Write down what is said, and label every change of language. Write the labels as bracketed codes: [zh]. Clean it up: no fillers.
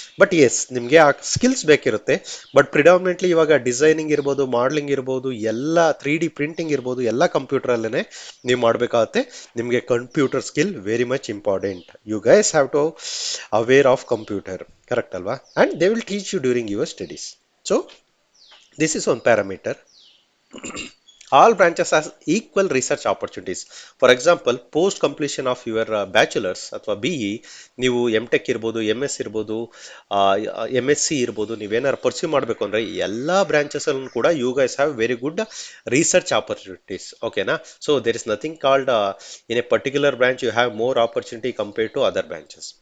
[kn] But S, ನಿಮಗೆ ಆ skills ಬೇಕಿರುತ್ತೆ. But predominantly ಇವಾಗ ಡಿಸೈನಿಂಗ್ ಇರ್ಬೋದು, ಮಾಡಲಿಂಗ್ ಇರ್ಬೋದು, ಎಲ್ಲ 3D ಪ್ರಿಂಟಿಂಗ್ ಇರ್ಬೋದು, ಎಲ್ಲ ಕಂಪ್ಯೂಟರಲ್ಲೇ ನೀವು ಮಾಡಬೇಕಾಗತ್ತೆ. [en] ನಿಮಗೆ computer skill very much important. You guys have to aware of computer. Correct ಅಲ್ವಾ? And they will teach you during your studies. So this is one parameter. All branches has equal research opportunities. For example, post completion of your bachelor's [kn] ಅಥವಾ B E, ನೀವು M tech ಇರ್ಬೋದು, M S ಇರ್ಬೋದು, M S C ಇರ್ಬೋದು, ನೀವೇನಾರು pursue ಮಾಡಬೇಕು ಅಂದರೆ ಎಲ್ಲ branches ಅಲ್ಲೂ ಕೂಡ [en] You guys have very good research opportunities. [kn] ಓಕೆನಾ? [en] So there is nothing called in a particular branch you have more opportunity compared to other branches.